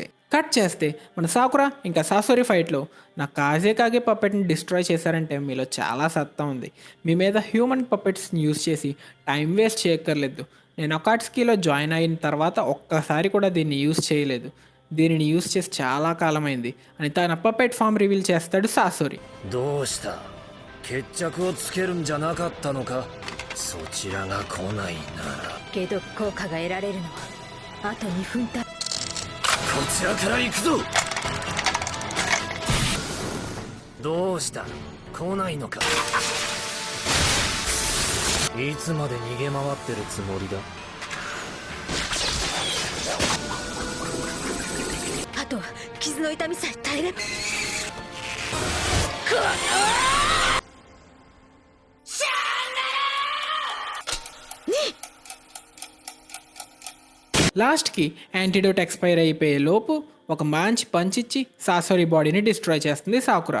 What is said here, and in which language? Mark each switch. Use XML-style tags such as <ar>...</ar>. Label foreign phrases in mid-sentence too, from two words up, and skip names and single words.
<te>కట్ చేస్తే మన సాకురా ఇంకా సాసోరి ఫైట్లో నా కాగే పప్పెట్ని డిస్ట్రాయ్ చేశారంటే మీలో చాలా సత్తా ఉంది. మీ మీద</te> <en>human puppets use</en> <te>చేసి</te> <en>time waste</en> <te>చేయక్కర్లేదు. నేను అకాట్స్కీలో జాయిన్ అయిన తర్వాత ఒక్కసారి కూడా దీన్ని యూజ్ చేయలేదు. దీనిని యూజ్ చేసి చాలా కాలమైంది అని తన</te> <en>puppet form reveal</en> <te>చేస్తాడు సాసోరి.</te> <ja>決着をつけるんじゃなかったのか。そちらが来ないならけど効果が得られるのはあと2分たこちらから行くぞ。どうした来ないのか。いつまで逃げ回ってるつもりだ。あとは傷の痛みさえ耐えれば</ja> <te>లాస్ట్కి</te> <en>antidote expire</en> <te>అయిపోయే లోపు ఒక మంచి పంచిచ్చి సాసోరి</te> <en>body destroy</en> <te>చేస్తుంది సాకురా.</te>